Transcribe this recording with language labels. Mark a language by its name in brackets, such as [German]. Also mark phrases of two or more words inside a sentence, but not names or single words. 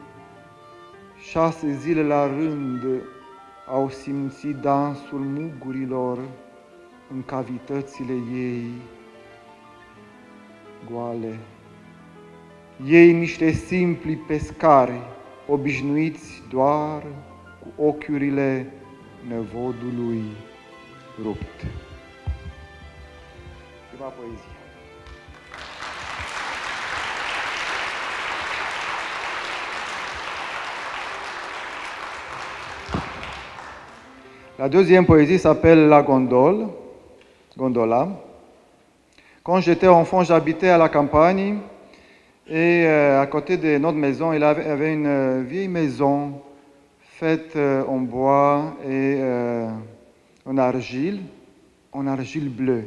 [Romanian] 6 zile la rând au simțit dansul mugurilor în cavitățile ei goale. Ei niște simpli pescari, obișnuiți doar cu ochiurile năvodului rupt. Ceva poezie. [French] La deuxième poésie s'appelle La Gondola. Quand j'étais enfant, j'habitais à la campagne et à côté de notre maison, il y avait une vieille maison faite en bois et en argile bleue.